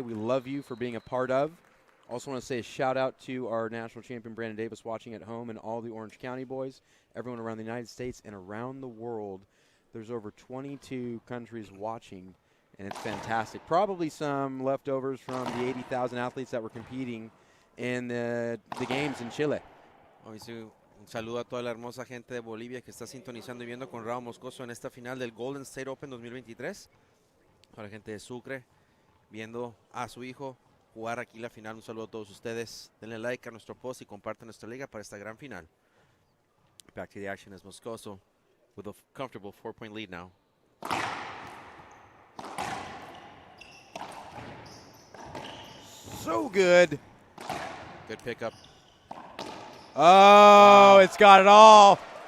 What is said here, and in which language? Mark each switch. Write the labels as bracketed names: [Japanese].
[English] We love you for being a part of. Also want to say a shout-out to our national champion, Brandon Davis, watching at home, and all the Orange County boys, everyone around the United States and around the world. There's over 22 countries watching, and it's fantastic. Probably some leftovers from the 80,000 athletes that were competing in the games in Chile. [Spanish] Hoy sí, un saludo a toda la hermosa gente de Bolivia que está sintonizando y viendo con Raúl Moscoso en esta final del Golden State Open 2023. Para la gente de Sucre, viendo a su hijo jugar aquí la final. Un saludo a todos ustedes. Denle like a nuestro post y compartan nuestra liga para esta gran final. [English] Back to the action as Moscoso with a comfortable 4-point lead now. So good. Good pickup. Oh, it's got it all.